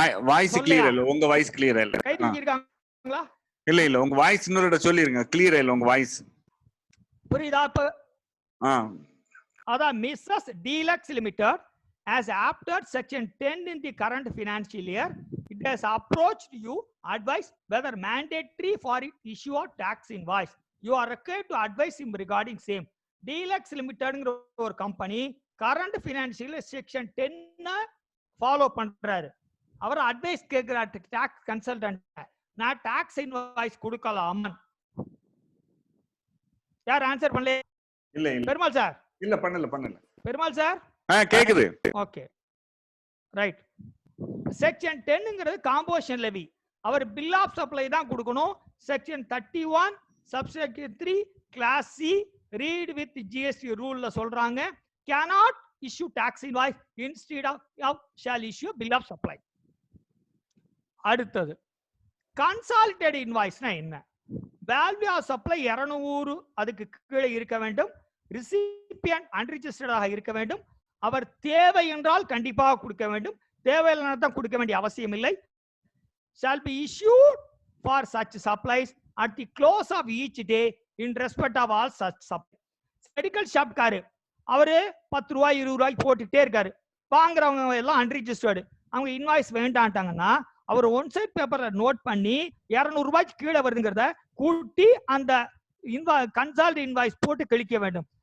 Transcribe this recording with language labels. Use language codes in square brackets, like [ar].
[ta] Voice clear இல்ல, உங்க voice clear இல்ல. கை தூக்கி இருக்காங்களா? இல்ல உங்க வாய்ஸ் இன்னொரு சொல்லிருங்க, கிளியர் இல்ல உங்க வாய்ஸ். புரியுதா? இப்ப அதான் Mrs. [en] Deluxe Limited has opted section 10 in the current financial year. It has approached you, advised whether mandatory for issue of tax invoice. You are required to advise him regarding same. [ta] Deluxe Limited ஒரு company current financial section 10 follow பண்றாரு. அவர் advice கேட்கிறார் tax consultant, நான் tax invoice கொடுக்கலாம். யார் answer பண்ணல? இல்ல Perumal sir. இல்ல பண்ணல. பெருமாள் சார் கேக்குது. Okay right. Section 10ங்கிறது composition Levy, our bill of supply தான் கொடுக்கணும். Section 31 subsection 3 class C read with GST ரூல்ல சொல்றாங்க, [en] cannot issue tax invoice instead of shall issue bill of supply. [ta] அடுத்தது கன்சால்டேட் இன்வாய்ஸ்னா என்ன? வேல்யூ ஆஃப் சப்ளை 200 அதுக்கு கீழே இருக்க வேண்டும், recipient அன்ரிஜிஸ்டர்டாக இருக்க வேண்டும், அவர் தேவை என்றால் கண்டிப்பாக கொடுக்க வேண்டும், தேவையில்லை தான் கொடுக்க வேண்டிய அவசியம் இல்லை. [en] shall be issued for such supplies at the close of each day in respect of all such supplies. [ta] Medical shop car அவரு 10 ரூபாய் 20 ரூபாய்க்கு போட்டுட்டே இருக்காரு, வாங்குறவங்க எல்லாம் அன்ரிஜிஸ்டர்டு, அவங்க இன்வாய்ஸ் வேண்டான்ட்டாங்கன்னா அவர் ஒன் சைட் பேப்பர்ல நோட் பண்ணி 200 ரூபாய்க்கு கீழே வருதுங்கிறத கூட்டி அந்த கன்சால்ட் இன்வாய்ஸ் போட்டு கழிக்க வேண்டும்.